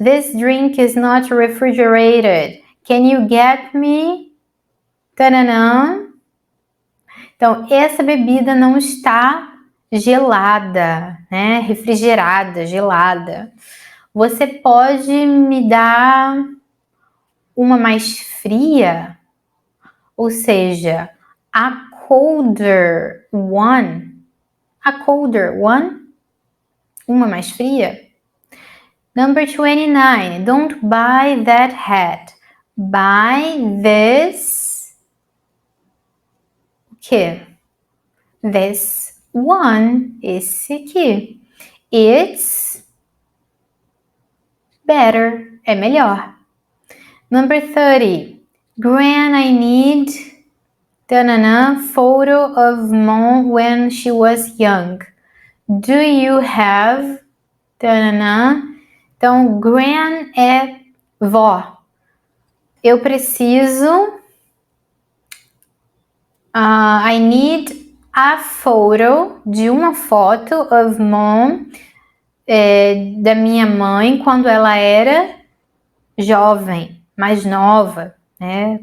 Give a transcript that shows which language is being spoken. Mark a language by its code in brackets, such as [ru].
[en] This drink is not refrigerated. Can you get me? Tananã. [pt] Então, essa bebida não está gelada, né? Refrigerada, gelada. Você pode me dar uma mais fria? Ou seja, [en] a colder one. A colder one? [pt] Uma mais fria? [en] Number 29. Don't buy that hat. Buy this. [pt] O quê? [en] This one. [pt] Esse aqui. [en] It's better. [pt] É melhor. [en] Number 30. Gran, I need photo of mom when she was young. Do you have [pt] Então, gran é vó. Eu preciso. [en] I need a photo [pt] de uma foto [en] of mom, [pt] da minha mãe quando ela era jovem, mais nova, né?